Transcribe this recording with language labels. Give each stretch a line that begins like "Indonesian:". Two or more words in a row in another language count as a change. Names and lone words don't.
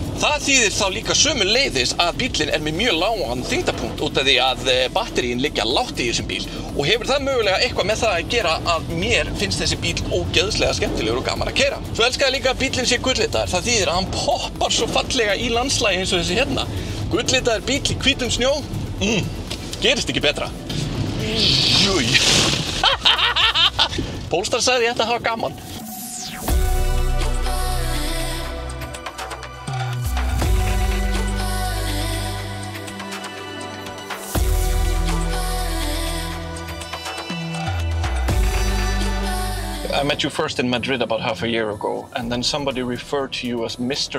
Icelandic: Það þýðir þá líka sömuleiðis að bílinn er með mjög lágan þyngdarpunkt út af því að batteríin liggja lágt í þessum bíl og hefur það mögulega eitthvað með það að gera að mér finnst þessi bíl ógeðslega skemmtilegur og gaman að keyra. Svo elska ég líka að bílinn sé gullitaður. Það þýðir að hann poppar svo fallega í landslagi eins og þessi hérna. Gullitaður bíl í hvítum snjó, gerist ekki betra. Júj. Polestar sagði ég ætti að hafa gaman.
English: I met you first in Madrid about half a year ago, and then somebody referred to you as Mr.